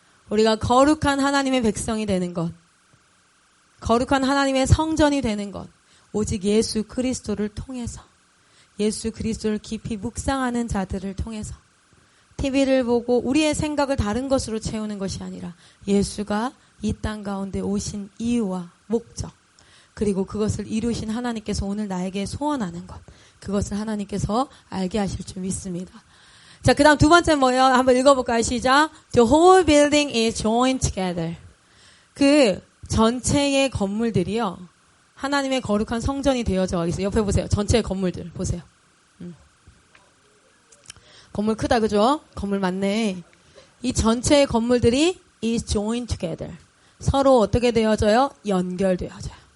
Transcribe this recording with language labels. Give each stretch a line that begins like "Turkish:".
Korean: 우리가 거룩한 하나님의 백성이 되는 것, 거룩한 하나님의 성전이 되는 것, 오직 예수 그리스도를 통해서 예수 그리스도를 깊이 묵상하는 자들을 통해서 TV를 보고 우리의 생각을 다른 것으로 채우는 것이 아니라 예수가 이 땅 가운데 오신 이유와 목적 그리고 그것을 이루신 하나님께서 오늘 나에게 소원하는 것 그것을 하나님께서 알게 하실 줄 믿습니다. 자, 그 다음 두 번째 뭐예요? 한번 읽어볼까요? 시작.
English: The whole building is joined together.
Korean: 그 전체의 건물들이요. 하나님의 거룩한 성전이 되어져 있어요. 옆에 보세요. 전체 건물들 보세요. 건물 크다 그죠? 건물 많네. 이 전체의 건물들이 is joined together. 서로 어떻게 되어져요? 연결되어져요.